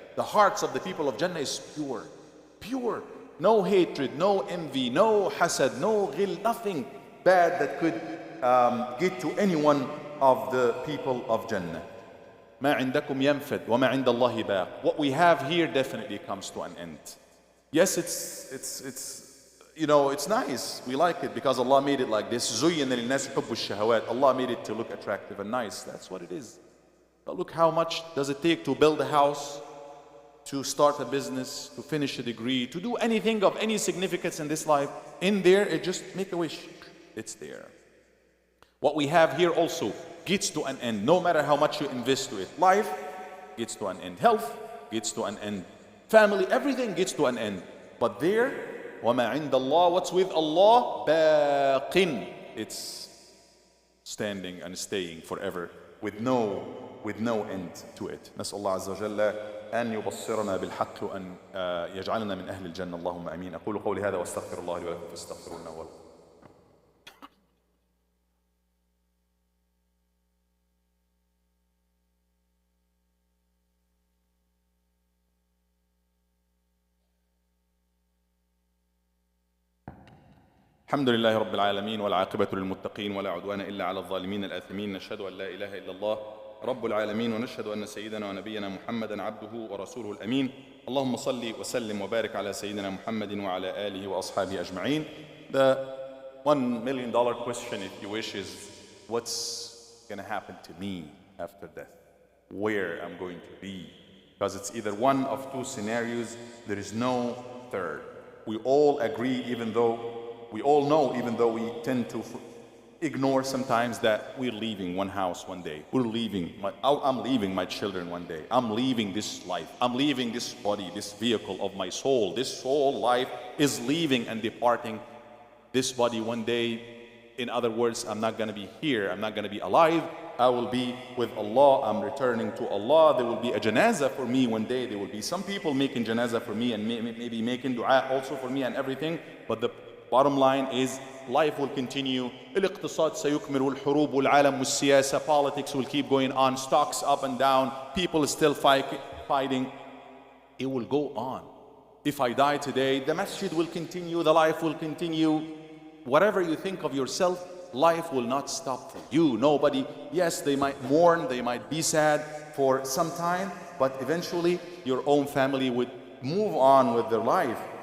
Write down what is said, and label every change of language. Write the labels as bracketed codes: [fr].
[en] The hearts of the people of Jannah is pure. Pure. No hatred, no envy, no hasad, no ghil, nothing bad that could get to any one of the people of Jannah. [ar] ما عندكم ينفد وما عند الله باق. [en] What we have here definitely comes to an end. Yes, it's nice. We like it because Allah made it like this. [ar] زُيِّنَ لِلنَّاسِ حُبُّ الشَّهَوَاتِ. [en] Allah made it to look attractive and nice. That's what it is. But look how much does it take to build a house, to start a business, to finish a degree, to do anything of any significance in this life. In there, it just make a wish. It's there. What we have here also gets to an end, no matter how much you invest to it. Life gets to an end. Health gets to an end. Family, everything gets to an end. But there, [ar] وَمَا عِنْدَ اللَّهِ, [en] what's with Allah? [ar] بَاقٍ. [en] It's standing and staying forever with no end to it. [ar] نسأل الله عز وجل أن يبصرنا بالحق وأن يجعلنا من أهل الجنة. اللهم أمين. أقول قولي هذا واستغفر الله لي ولكم فاستغفروه إنه هو الغفور. الحمد لله رب العالمين والعاقبة للمتقين ولا عدوان إلا على الظالمين الآثمين. نشهد أن لا إله إلا الله رب العالمين ونشهد أن سيدنا ونبينا محمدا عبده ورسوله الأمين. اللهم صل وسلم وبارك على سيدنا محمد وعلى آله وأصحابه أجمعين. [en] The $1 million question, if you wish, is what's going to happen to me after death, where I'm going to be. Because it's either one of two scenarios, there is no third. We all agree, even though we all know, even though we tend to ignore sometimes, that we're leaving one house one day. We're leaving, I'm leaving my children one day. I'm leaving this life. I'm leaving this body, this vehicle of my soul. This soul life is leaving and departing this body one day. In other words, I'm not going to be here. I'm not going to be alive. I will be with Allah. I'm returning to Allah. There will be a janazah for me one day. There will be some people making janazah for me and maybe making dua also for me and everything. But the bottom line is, life will continue. [ar] الاقتصاد سيكمل والحروب والعالم والسياسة. [en] Politics will keep going on. Stocks up and down. People still fighting. It will go on. If I die today, the masjid will continue. The life will continue. Whatever you think of yourself, life will not stop for you. Nobody, yes, they might mourn, they might be sad for some time, but eventually your own family would move on with their life.